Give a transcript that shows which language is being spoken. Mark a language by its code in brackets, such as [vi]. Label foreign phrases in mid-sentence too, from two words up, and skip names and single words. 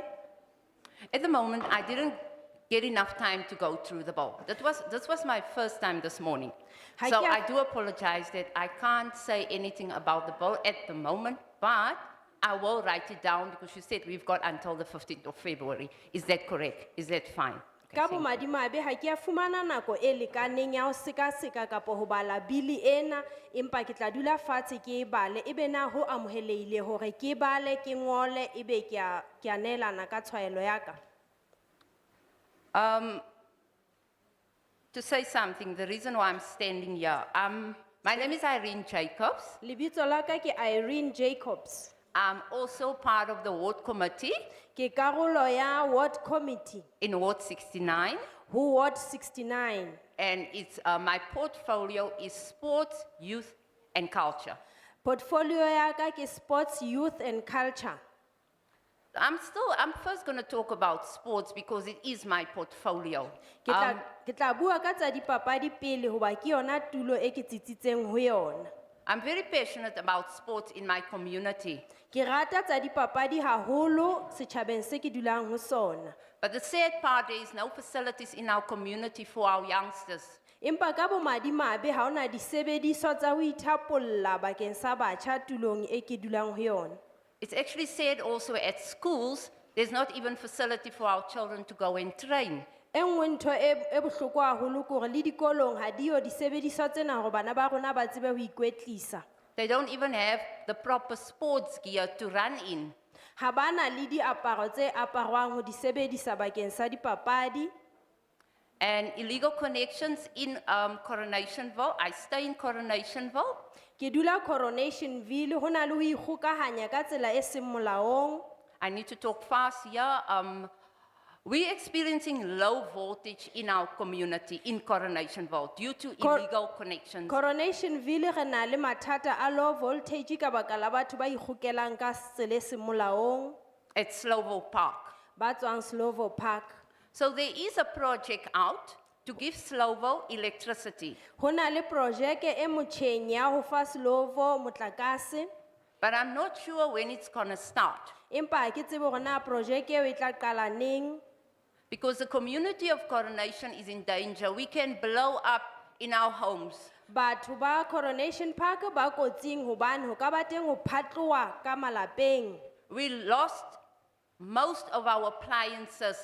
[en] I didn't get enough time to go through the bill. This was my first time this morning. Hi, So Kia- I do apologize that I can't say anything about the bill at the moment, but I will write it down because you said we've got until the 15th of February. Is that correct? Is that fine? [st] ka bomadimabe ha ke a fumana nako e lekaneng ya ho sekaseka kapo ho bala bili ena empa ke tla dula fatshe ke e bale ebe na ho amohelehile hore ke bale ke ngole ebe ke a neelana ka tshwaelo ya ka. [en] To say something, the reason why I'm standing here, my name is Irene Jacobs. [st] Lebitso la ka ke Irene Jacobs. [en] I'm also part of the Ward Committee [st] Ke karolo ya Ward Committee [en] in Ward 69. [st] ho Ward 69. [en] And it's, my portfolio is sports, youth, and culture. [st] Portfolio ya ka ke [en] sports, youth and culture. I'm first going to talk about sports because it is my portfolio. [st] Ke tla bua ka tsa dipapadi pele hoba ke yona tulo e ke tsitsitseng ho yona. [en] I'm very passionate about sports in my community. [st] Ke rata tsa dipapadi haholo setjhabeng se ke dulang ho sona. [en] But the sad part, there is no facilities in our community for our youngsters. [st] Empa ka bomadimabe ha ona disebediswa tsa ho ithapolla bakeng sa batjha tulong e ke dulang ho yona. [en] It's actually said also at schools, there's not even facility for our children to go and train. [st] E nngwe ntho e bohloko haholo ke hore le dikolong ha diyo disebediswa tsena hore bana ba rona ba tsebe ho ikwetlisa. [en] They don't even have the proper sports gear to run in. [st] Ha bana le diaparo tse aparwang ho disebedisa bakeng sa dipapadi. [en] And illegal connections in Coronationville. I stay in Coronationville. [st] Ke dula Coronationville ho na le ho ikgokahanya ka tsela e seng molaong. [en] I need to talk fast here. We're experiencing low voltage in our community in Coronationville due to Cor- illegal connections. [st] Coronationville re na le mathata a [en] low voltage [st] ka baka la batho ba ikgokelang ka tsela e seng molaong, [en] At Slovo Park. [st] ba tswang Slovo Park. [en] So there is a project out to give Slovo electricity. [st] Ho na le projeke e motjheng ya ho fa Slovo motlakase, [en] But I'm not sure when it's gonna start. [st] empa ha ke tsebe hore na projeke eo e tla qala neng. [en] Because the community of Coronation is in danger. We can blow up in our homes. [st] Batho ba Coronation Park ba kotsing hobane ho ka ba teng ho phatloha ka malapeng. [en] We lost most of our appliances.